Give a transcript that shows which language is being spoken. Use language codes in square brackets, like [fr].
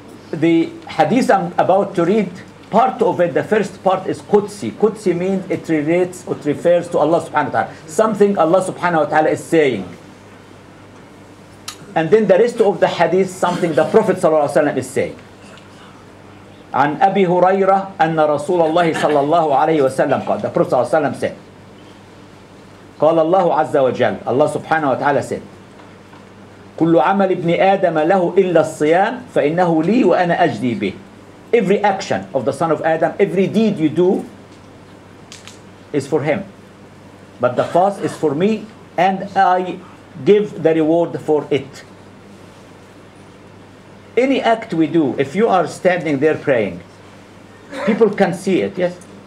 [en] The hadith I'm about to read, part of it, the first part is Qudsi. Qudsi means it relates, it refers to Allah subhanahu wa ta'ala. Something Allah subhanahu wa ta'ala is saying. And then the rest of the hadith, something the Prophet ﷺ is saying. [ar] عن أبي هريرة أن رسول الله صلى الله عليه وسلم قال, [en] the Prophet ﷺ said, [ar] قال الله عز وجل, [en] Allah subhanahu wa ta'ala said, [ar] كل عمل ابن آدم له إلا الصيام فإنه لي وأنا أجدي به. [en] Every action of the son of Adam, every deed you do is for him. But the fast is for me, and I give the reward for it. Any act we do, if you are standing there praying, people can see it, yes?